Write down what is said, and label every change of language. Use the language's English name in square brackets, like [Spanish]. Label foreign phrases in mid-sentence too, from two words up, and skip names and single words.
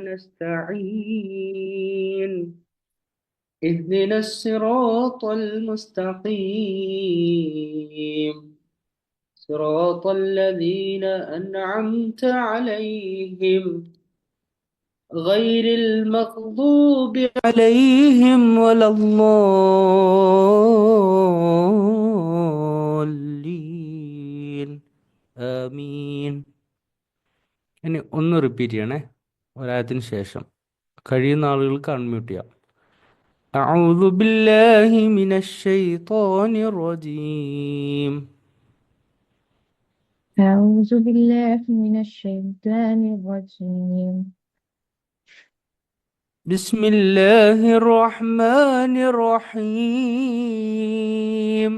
[Arabic] نستعين اهدنا الصراط المستقيم صراط الذين أنعمت عليهم غير المغضوب عليهم ولا الضالين آمين. [Malayalam] ഇനി ഒന്ന് റിപ്പീറ്റ് ചെയ്യണേ, ഒരായത്തിന് ശേഷം. കഴിയുന്ന ആളുകൾക്ക് അൺമ്യൂട്ട് ചെയ്യാം. [Arabic] أعوذ بالله من الشيطان الرجيم. أعوذ بالله من الشيطان الرجيم. بسم الله الرحمن الرحيم.